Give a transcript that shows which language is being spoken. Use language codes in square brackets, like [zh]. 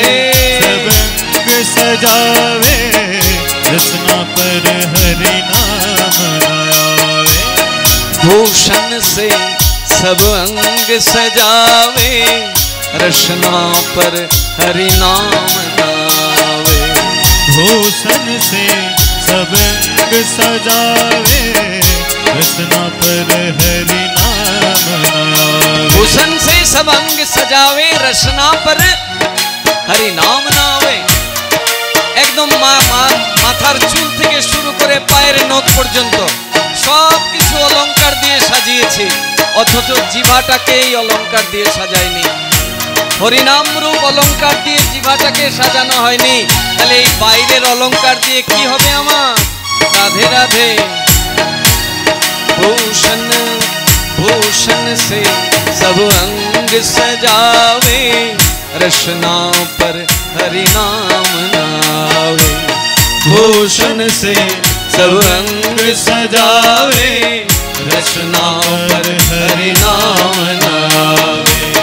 [hi] से सब अंग सजावे, रसना पर हरि नाम नावे। भूषण से सब अंग सजावे, रचना पर हरि नाम नावे। भूषण से सब अंग सजावे, रसना पर हरि नाम नावे। भूषण से सब अंग सजावे, रचना पर हरि नाम नावे। [bn] একদম মাথার চুল থেকে শুরু করে পায়ের নখ পর্যন্ত সব কিছু অলংকার দিয়ে সাজিয়েছে, অথচ জিভাটাকে এই অলংকার দিয়ে সাজায়নি। হরিনাম রূপ অলংকার দিয়ে জিভাটাকে সাজানো হয়নি, তাহলে এই বাইরের অলংকার দিয়ে কি হবে আমার? রাধে রাধে। [hi] भूषण भूषण से सब अंग सजावे, रचना पर हरि नाम नावे। भूषण से सब अंग सजावे, रचना पर हरि नाम नावे।